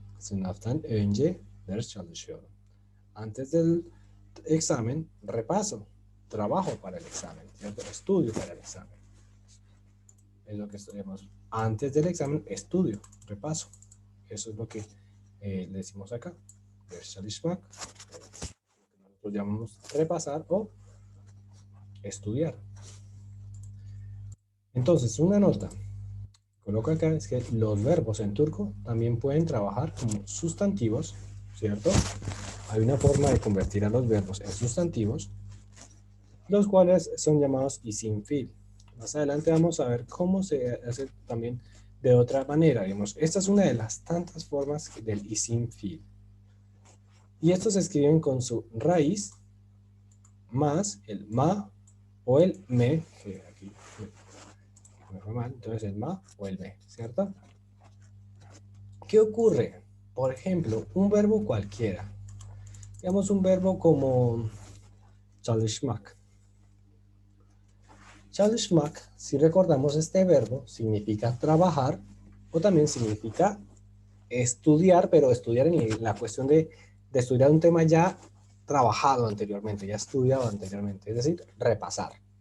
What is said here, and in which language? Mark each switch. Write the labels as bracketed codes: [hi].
[tr] Sınavdan önce ders çalışıyorum. [es] Antes del examen, repaso, trabajo para el examen, ¿cierto? Estudio para el examen. Es lo que estudiamos. Antes del examen, estudio, repaso. Eso es lo que le decimos acá. [tr] Ders çalışmak. [es] Nosotros llamamos repasar o estudiar. Entonces, una nota. Coloco acá es que los verbos en turco también pueden trabajar como sustantivos, ¿cierto? Hay una forma de convertir a los verbos en sustantivos, los cuales son llamados isim fiil. Más adelante vamos a ver cómo se hace también de otra manera. Digamos, esta es una de las tantas formas del isim fiil. Y estos se escriben con su raíz más el ma o el me, que aquí me fue mal, entonces el ma o el me, ¿cierto? ¿Qué ocurre? Por ejemplo, un verbo cualquiera. Digamos un verbo como çalışmak. Çalışmak, si recordamos este verbo, significa trabajar o también significa estudiar, pero estudiar en la cuestión de estudiar un tema ya trabajado anteriormente, ya estudiado anteriormente, es decir, repasar.